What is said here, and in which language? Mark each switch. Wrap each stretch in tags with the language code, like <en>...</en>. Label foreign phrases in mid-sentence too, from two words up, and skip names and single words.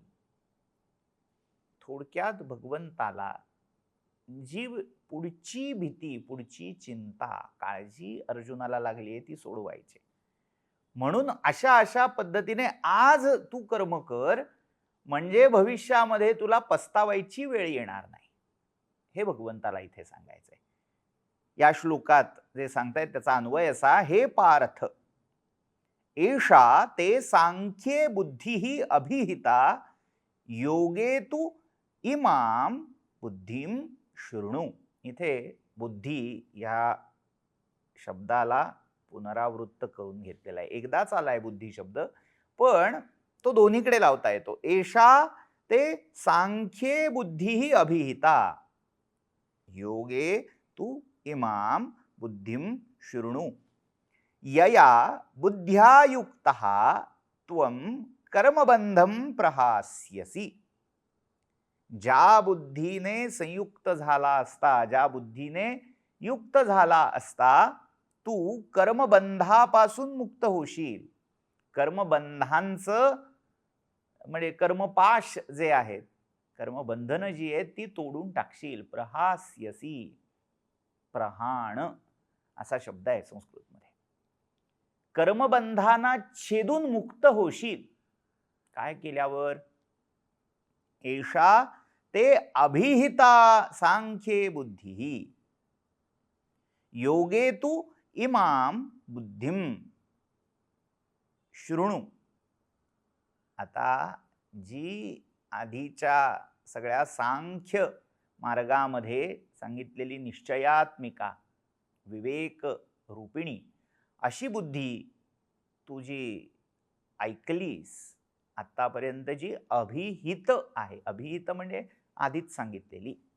<mr>थोडक्यात भगवंताला जी पुढची भीती, पुढची चिंता, काळजी अर्जुनाला लागली आहे ती सोडवायची. म्हणून अशा पद्धतीने आज तू कर्म कर, म्हणजे भविष्यामध्ये तुला पस्तावायची वेळ येणार नाही, हे भगवंताला इथे सांगायचंय. या श्लोकात जे सांगतायत त्याचा अन्वय असा, हे पार्थ</mr> <sa>एषा ते सांख्ये बुद्धिः अभिहिता योगे तु इमाम बुद्धिम शृणु.</sa> <mr>इथे बुद्धी या शब्दाला पुनरावृत्त करून घेतलेला आहे. एकदाच आलाय बुद्धी शब्द, पण तो दोन्हीकडे लावता येतो.</mr> <sa>एषा ते सांख्ये बुद्धिः अभिहिता योगे तु इमाम बुद्धिम शृणु यया बुद्ध्या युक्तः त्वं कर्मबंधं प्रहास्यसि.</sa> <mr>ज्या बुद्धीने संयुक्त झाला असता, ज्या बुद्धीने युक्त झाला असता तू कर्मबंधापासून मुक्त होशील. कर्मबंधांचं म्हणजे कर्मपाश जे आहेत, कर्मबंधनं जी आहेत ती तोडून टाकशील. प्रहास्यसि, प्रहाण असा शब्द आहे संस्कृतमध्ये. कर्मबंधांना छेदून मुक्त होशील. काय केल्यावर?</mr> <sa>एषा ते अभिहिता सांख्ये बुद्धिः योगे तु इमाम बुद्धिम शृणु.</sa> <mr>आता जी आधीच्या सगळ्या सांख्य मार्गामध्ये सांगितलेली निश्चयात्मिका विवेक रूपिणी अशी बुद्धी तू जी ऐकलीस आतापर्यंत, जी अभिहित आहे, अभिहित म्हणजे आधीच सांगितलेली,</mr>